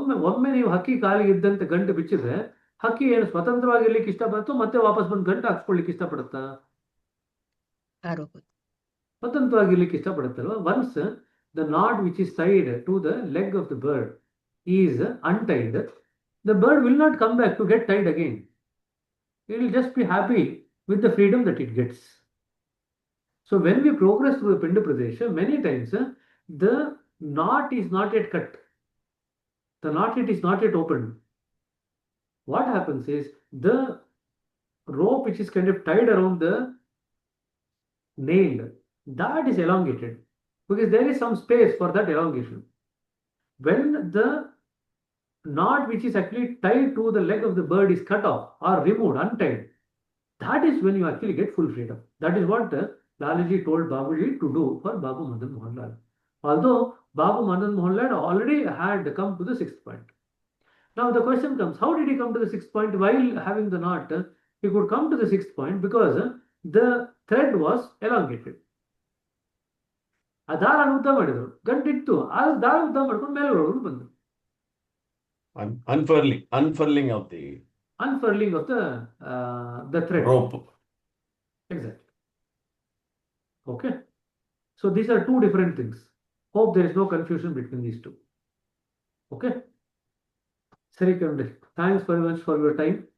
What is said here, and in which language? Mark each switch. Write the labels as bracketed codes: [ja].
[kn] ಒಮ್ಮೆ ನೀವು ಹಕ್ಕಿ ಕಾಲಿಗೆ ಇದ್ದಂತೆ ಗಂಟು ಬಿಚ್ಚಿದ್ರೆ ಹಕ್ಕಿ ಏನು ಸ್ವತಂತ್ರವಾಗಿರ್ಲಿಕ್ಕೆ ಇಷ್ಟಪಡುತ್ತೋ ಮತ್ತೆ ವಾಪಸ್ ಬಂದು ಗಂಟು ಹಾಕ್ಸ್ಕೊಳ್ಲಿಕ್ಕೆ ಇಷ್ಟಪಡುತ್ತಾ? ಸ್ವತಂತ್ರವಾಗಿರ್ಲಿಕ್ಕೆ ಇಷ್ಟಪಡುತ್ತಲ್ವ? [en] Once the knot which is tied to the leg of the bird is untied, the bird will not come back to get tied again. It will just be happy with the freedom that it gets. So when we progress through the Pinda Pradesha, many times the knot is not yet cut. The knot is not yet opened. What happens is the rope which is kind of tied around the nail, that is elongated because there is some space for that elongation. When the knot which is actually tied to the leg of the bird is cut off or removed, untied, That is when you actually get full freedom. That is what Lalaji told Babuji to do for Babu Madan Mohanlal. Although Babu Madan Mohanlal already had come to the 6th point. Now the question comes, how did he come to the 6th point while having the knot? He could come to the 6th point because the thread was elongated. [kn] ಆ ದಾರ ಉದ್ದ ಮಾಡಿದ್ರು, ಗಂಟಿತ್ತು, ಆ ದಾರ ಉದ್ದ ಮಾಡ್ಕೊಂಡು ಮೇಲೆ ಒಳಗಡೆ ಬಂದ್ರು. [en] Unfurling of the Unfurling of the thread. rope. Exactly. Okay. So these are two different things. Hope there is no confusion between these two. Okay. Sari Kamde, thanks very much for your time.